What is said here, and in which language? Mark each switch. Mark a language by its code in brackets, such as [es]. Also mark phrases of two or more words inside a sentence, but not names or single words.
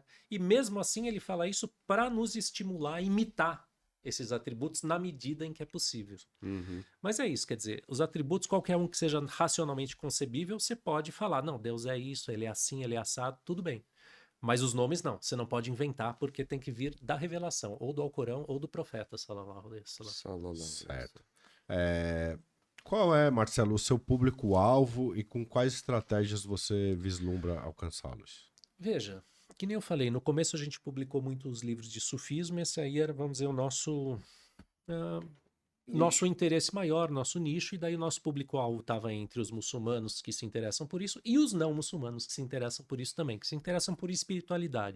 [pt] E mesmo assim ele fala isso para nos estimular a imitar esses atributos na medida em que é possível. Mas é isso, quer dizer, os atributos, qualquer um que seja racionalmente concebível, você pode falar, não, Deus é isso, ele é assim, ele é assado, tudo bem. Mas os nomes não, você não pode inventar porque tem que vir da revelação, ou do Alcorão ou do profeta, [ar] صلى الله عليه وسلم. [pt] Certo. Qual é, Marcelo, o seu público-alvo e com quais estratégias você vislumbra alcançá-los? Veja, que nem eu falei, no começo a gente publicou muitos livros de sufismo, esse aí era, vamos dizer, o nosso interesse maior, nosso nicho, e daí o nosso público-alvo estava entre os muçulmanos que se interessam por isso e os não muçulmanos que se interessam por isso também, que se interessam por espiritualidade.